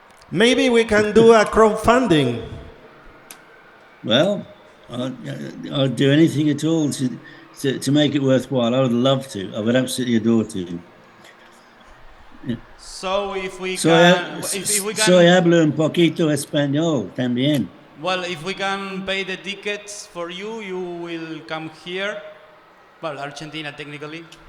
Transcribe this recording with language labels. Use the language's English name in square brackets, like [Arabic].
[English] Maybe we can do a crowdfunding. Well, I'll do anything at all to make it worthwhile. I would love to. I would absolutely adore to. Yeah. So if we [Spanish] Soy hablo un poquito español también. [English] well, if we can pay the tickets for you, you will come here. Well, Argentina technically.